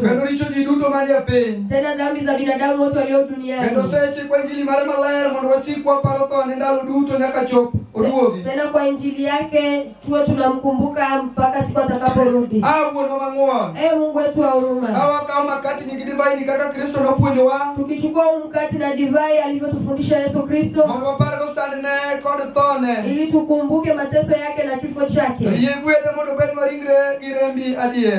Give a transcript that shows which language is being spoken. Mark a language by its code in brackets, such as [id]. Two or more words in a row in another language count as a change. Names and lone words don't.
[sw] Tena dhambi za binadamu wote walio duniani. [luo] oduogi. [sw] Tena kwa injili yake tuwe tunamkumbuka mpaka siku atakaporudi. [luo] Wuonwa mang'won. [sw] Mungu wetu wa huruma. [luo] Kawakawo makati nigi divai ni kaka Kristo nopuonjowa. [sw] Tukichukua mkate na divai alivyotufundisha Yesu Kristo. [luo] Mondo wapargo sandne kod thone. [sw] Ili tukumbuke mateso yake na kifo chake. [luo] Yie gwedhe mondo bed maringre gi rembi adier.